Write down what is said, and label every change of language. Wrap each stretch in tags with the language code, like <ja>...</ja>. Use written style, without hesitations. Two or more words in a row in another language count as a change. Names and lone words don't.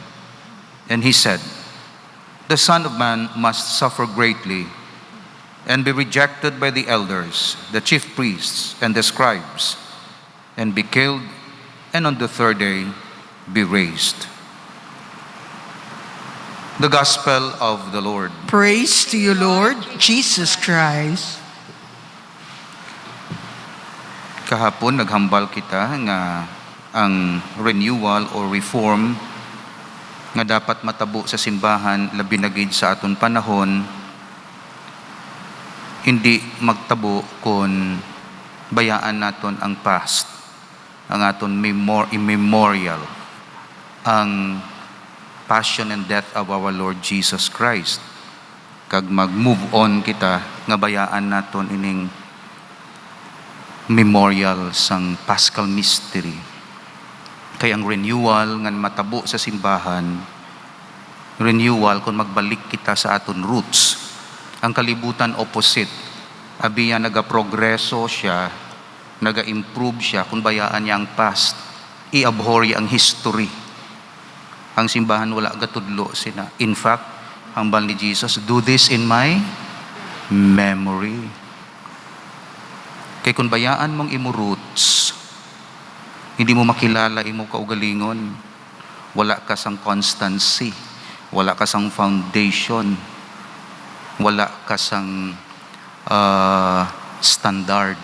<en>And he said, "The Son of Man must suffer greatly and be rejected by the elders, the chief priests, and the scribes, and be killed, and on the third day be raised." The Gospel of the Lord. Praise to you, Lord Jesus Christ.</en> <hil>Kahapon naghambal kita nga ang renewal or reform nga dapat matabo sa simbahan labi na gid sa aton panahon hindi magtabo kung bayaan naton ang past, ang aton immemorial, ang</hil> <en>passion and death of our Lord Jesus Christ.</en> <hil>Kag mag-move on kita nga bayaan naton ining memorial sang Paschal Mystery. Kaya ang renewal nga matabo sa simbahan, renewal kung magbalik kita sa aton roots. Ang kalibutan opposite. Abiya naga-progreso siya, naga-improve siya kung bayaan niya ang past. I-abhor ang history. Ang simbahan wala gatudlo sina. In fact, hambal ni Jesus,</hil> <en>"Do this in my memory."</en> <hil>Kay kung bayaan mong imo roots, hindi mo makilala imo kaugalingon. Wala ka sang constancy, wala ka sang foundation, wala ka sang standard.</hil>